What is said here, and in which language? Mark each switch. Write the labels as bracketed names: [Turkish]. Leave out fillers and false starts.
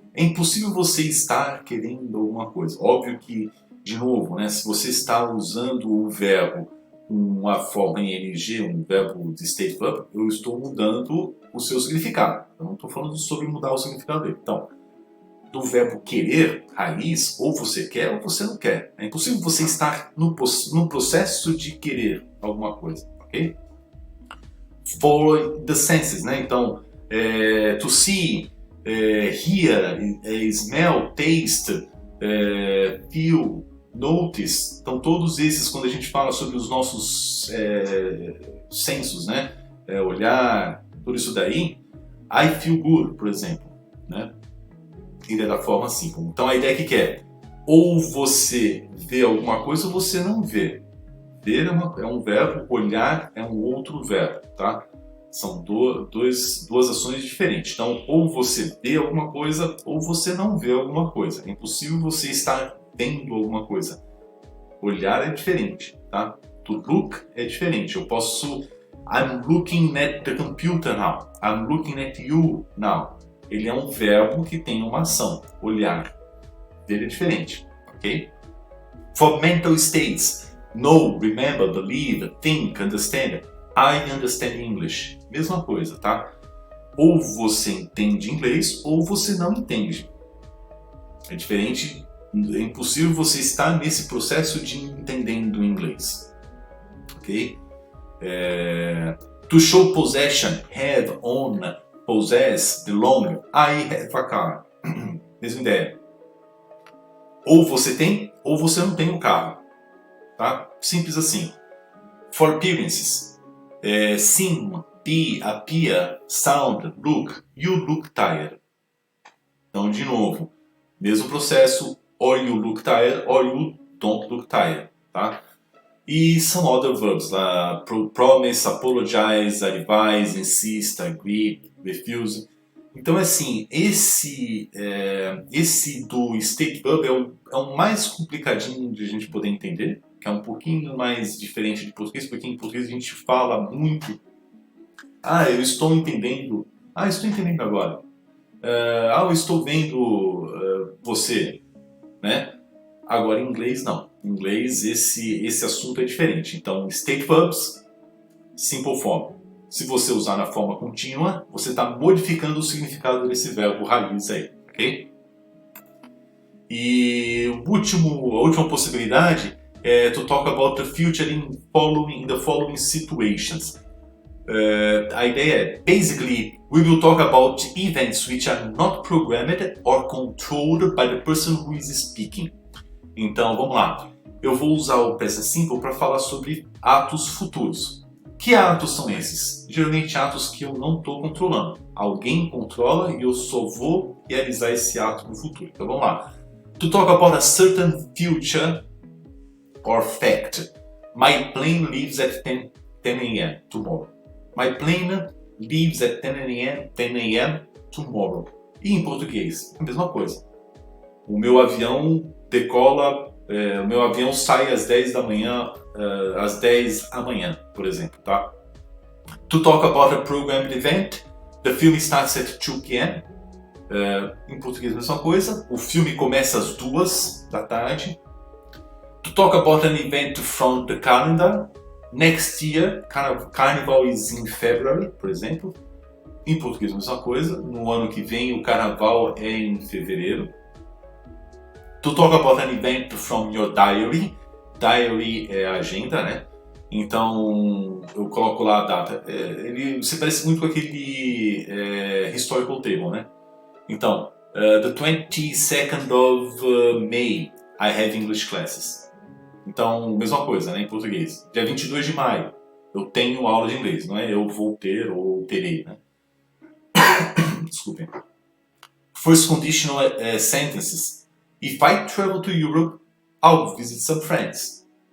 [Portuguese] É impossível você estar querendo alguma coisa. Óbvio que, de novo, né, se você está usando o verbo com uma forma em NG, um verbo de state verb, eu estou mudando o seu significado. Eu não estou falando sobre mudar o significado dele. Então, do verbo querer, raiz, ou você quer ou você não quer. É impossível você estar no processo de querer alguma coisa, ok? [English] For the senses, né? Então, to see, hear, smell, taste, feel, notice. [Portuguese] Então, todos esses, quando a gente fala sobre os nossos sensos, né? Olhar, tudo isso daí, [English] I feel good, [Portuguese] por exemplo, né? Ele é da forma simples. Então a ideia que é ou você vê alguma coisa ou você não vê. Ver é um verbo, olhar é um outro verbo, tá? São duas ações diferentes. Então, ou você vê alguma coisa ou você não vê alguma coisa. É impossível você estar vendo alguma coisa. Olhar é diferente, tá? To look é diferente. Eu posso... [English] I'm looking at the computer now. I'm looking at you now. [Portuguese] Ele é um verbo que tem uma ação, olhar. Ele é diferente, ok? [English] For mental states, know, remember, believe, think, understand. I understand English. [Portuguese] Mesma coisa, tá? Ou você entende inglês ou você não entende. É diferente, é impossível você estar nesse processo de entendendo inglês, ok? [English] To show possession, have, own, possess, belong, I have a car. [Portuguese] Mesma ideia. Ou você tem, ou você não tem um carro. Tá? Simples assim. [English] For appearances. Seem, be, appear, sound, look. You look tired. [Portuguese] Então, de novo. Mesmo processo. [English] Or you look tired, or you don't look tired. Tá? E some other verbs, promise, apologize, advise, insist, agree, refuse. [Portuguese] Então, assim, esse do state verb é o mais complicadinho de a gente poder entender, que é um pouquinho mais diferente de português, porque em português a gente fala muito. Eu estou entendendo. Estou entendendo agora. Eu estou vendo você, né? Agora, em inglês, não. Em inglês, esse assunto é diferente. Então, state verbs, simple form. Se você usar na forma contínua, você está modificando o significado desse verbo raiz aí, ok? E a última possibilidade é [English] to talk about the future in the following situations. A ideia é, basically, we will talk about events which are not programmed or controlled by the person who is speaking. [Portuguese] Então, vamos lá. Eu vou usar o present simple para falar sobre atos futuros. Que atos são esses? Geralmente atos que eu não estou controlando. Alguém controla e eu só vou realizar esse ato no futuro. Então, vamos lá. [English] To talk about a certain future or fact. My plane leaves at 10 a.m. tomorrow. My plane leaves at 10 a.m. tomorrow. [Portuguese] E em português, a mesma coisa. O meu avião decola, o meu avião sai às 10 da manhã, às 10 amanhã, por exemplo, tá? [English] To talk about a programmed event, the film starts at 2 p.m. [Portuguese] Em português, a mesma coisa. O filme começa às 2 da tarde. [English] To talk about an event from the calendar, next year, Carnival is in February, [Portuguese] por exemplo. Em português, a mesma coisa. No ano que vem, o carnaval é em fevereiro. [English] To talk about an event from your diary. [Portuguese] Diary é a agenda, né? Então, eu coloco lá a data. Se parece muito com aquele historical table, né? [English] Então, the 22nd of May, I have English classes. [Portuguese] Então, mesma coisa, né? Em português. Dia 22 de maio, eu tenho aula de inglês. Não é eu vou ter ou terei, né? Desculpem. [English] First conditional sentences. If I travel to Europe, I'll visit some friends.